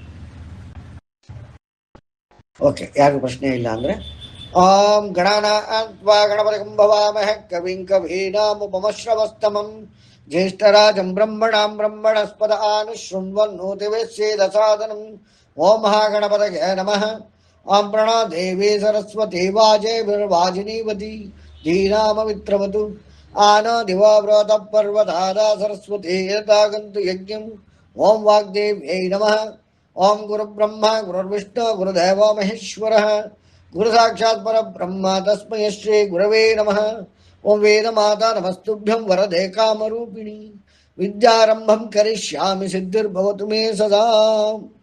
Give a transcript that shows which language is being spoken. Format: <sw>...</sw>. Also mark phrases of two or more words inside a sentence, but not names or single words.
<kn>ಓಕೆ, ಯಾರಿಗೂ ಪ್ರಶ್ನೆ ಇಲ್ಲ ಅಂದ್ರೆ</kn> <sa>ಓಂ ಗಣಾನಾನ್ವಾ ಗಣಪತಿಂ ಭವಾಮಹೇ ಕವಿಂ ಕವೀನಾಮುಪಮಶ್ರವಸ್ತಮಂ ಜ್ಯೇಷ್ಠರಾಜಂ ಬ್ರಹ್ಮಣಾಂ ಬ್ರಹ್ಮಣಸ್ಪದ ಆನುಶೃಣ್ವನ್ನೋತಿವೇಶ್ಯೇದಸಾದನಂ. ಓಂ ಮಹಾಗಣಪತಯೇ ನಮಃ. ಓಂ ಪ್ರಣೋ ದೇವಿ ಸರಸ್ವತಿ ವಾಜೇರ್ವಾಜಿನೀವತಿ ಧೀನಾಮವಿತ್ರವತು ಆನೋ ದಿವಾವ್ರತ ಪರ್ವತಾದ ಸರಸ್ವತಿ ಯತಾಗಂತು ಯಜ್ಞಂ. ಓಂ ವಾಗ್ದೇವ್ಯೈ ನಮಃ. ಓಂ ಗುರು ಬ್ರಹ್ಮ ಗುರುರ್ವಿಷ್ಣು ಗುರುದೇವೋ ಮಹೇಶ್ವರ ಗುರು ಸಾಕ್ಷಾತ್ ಪರಬ್ರಹ್ಮ ತಸ್ಮೈ ಶ್ರೀ ಗುರವೇ ನಮಃ. ಓಂ ವೇದ ಮಾತಾ ನಮಸ್ತುಭ್ಯಂ ವರದೆ ಕಾಮರೂಪಿಣಿ. ವಿದ್ಯಾರಂಭಂ ಕರಿಷ್ಯಾಮಿ ಸಿದ್ಧಿರ್ಭವತು ಮೇ ಸದಾ.</sa>